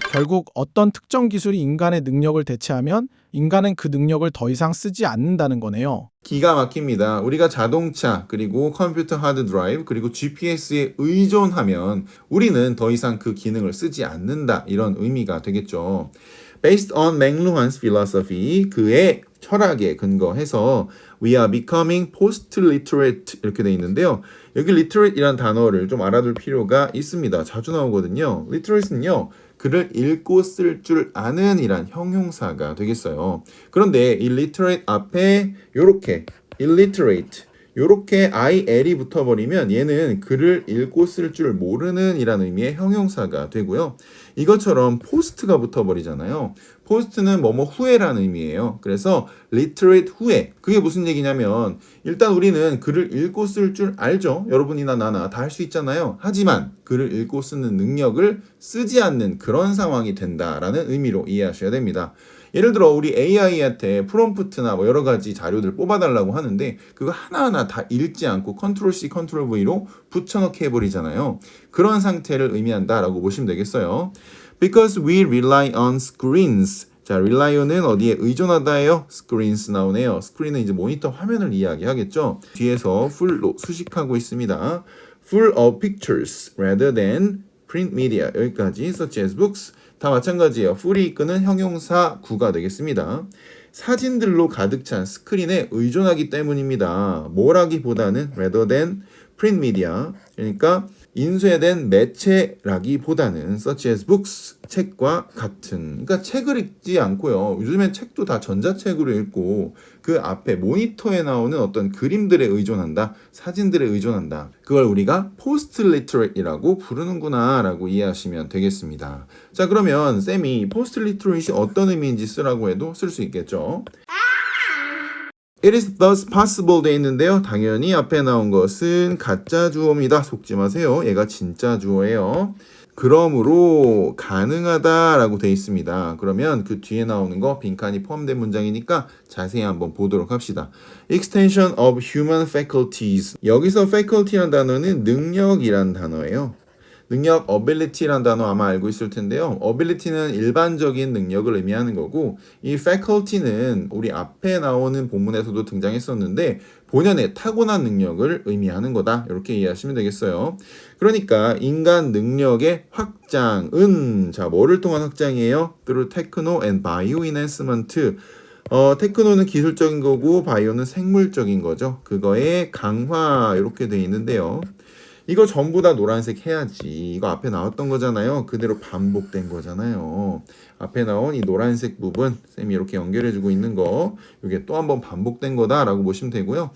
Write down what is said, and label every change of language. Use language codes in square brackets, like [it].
[ko] 결국 어떤 특정 기술이 인간의 능력을 대체하면 인간은 그 능력을 더 이상 쓰지 않는다는 거네요. 기가 막힙니다. 우리가 자동차, 그리고 컴퓨터 하드 드라이브, 그리고 GPS에 의존하면 우리는 더 이상 그 기능을 쓰지 않는다. 이런 의미가 되겠죠. [en] Based on McLuhan's philosophy, [ko] 그의 철학에 근거해서 [en] We are becoming post-literate [ko] 이렇게 돼 있는데요. 여기 literate이란 단어를 좀 알아둘 필요가 있습니다. 자주 나오거든요. literate는요. 글을 읽고 쓸 줄 아는 이란 형용사가 되겠어요. 그런데 이 literate 앞에 요렇게 illiterate 요렇게 IL이 붙어버리면 얘는 글을 읽고 쓸 줄 모르는 이란 의미의 형용사가 되고요. 이것처럼 post가 붙어버리잖아요. post는 뭐뭐 후에라는 의미예요. 그래서 literate 후에 그게 무슨 얘기냐면 일단 우리는 글을 읽고 쓸 줄 알죠. 여러분이나 나나 다 할 수 있잖아요. 하지만 글을 읽고 쓰는 능력을 쓰지 않는 그런 상황이 된다라는 의미로 이해하셔야 됩니다. 예를 들어 우리 AI한테 프롬프트나 뭐 여러 가지 자료들 뽑아달라고 하는데 그거 하나하나 다 읽지 않고 컨트롤 C, 컨트롤 V로 붙여넣기 해버리잖아요. 그런 상태를 의미한다라고 보시면 되겠어요. [en] Because we rely on screens. [ko] 자, relyon은 어디에 의존하다예요? screens 나오네요. screen은 이제 모니터 화면을 이야기하겠죠. 뒤에서 full로 수식하고 있습니다. [en] full of pictures rather than print media. [ko] 여기까지 [en] such as books. [ko] 다 마찬가지예요. full이 이끄는 형용사 구가 되겠습니다. 사진들로 가득 찬 스크린에 의존하기 때문입니다. 뭐라기보다는 [en] rather than print media. [ko] 그러니까 인쇄된 매체라기보다는 [en] such as books, [ko] 책과 같은. 그러니까 책을 읽지 않고요. 요즘엔 책도 다 전자책으로 읽고 그 앞에 모니터에 나오는 어떤 그림들에 의존한다. 사진들에 의존한다. 그걸 우리가 post-literate이라고 부르는구나 라고 이해하시면 되겠습니다. 자, 그러면 쌤이 post-literate이 어떤 의미인지 쓰라고 해도 쓸 수 있겠죠. [en] It is thus possible [ko] 돼 있는데요. 당연히 앞에 나온 것은 가짜 주어입니다. 속지 마세요. 얘가 진짜 주어예요. 그러므로 가능하다라고 돼 있습니다. 그러면 그 뒤에 나오는 거 빈칸이 포함된 문장이니까 자세히 한번 보도록 합시다. [en] Extension of human faculties. [ko] 여기서 faculty란 단어는 능력이란 단어예요. 능력, ability란 단어 아마 알고 있을 텐데요. ability는 일반적인 능력을 의미하는 거고 이 faculty는 우리 앞에 나오는 본문에서도 등장했었는데 본연의 타고난 능력을 의미하는 거다. 이렇게 이해하시면 되겠어요. 그러니까 인간 능력의 확장은 자 뭐를 통한 확장이에요? [en] through techno and bio enhancement. [ko] 테크노는 기술적인 거고 바이오는 생물적인 거죠. 그거의 강화 이렇게 돼 있는데요. 이거 전부 다 노란색 해야지. 이거 앞에 나왔던 거잖아요. 그대로 반복된 거잖아요. 앞에 나온 이 노란색 부분 쌤이 이렇게 연결해주고 있는 거 이게 또 한번 반복된 거다라고 보시면 되고요.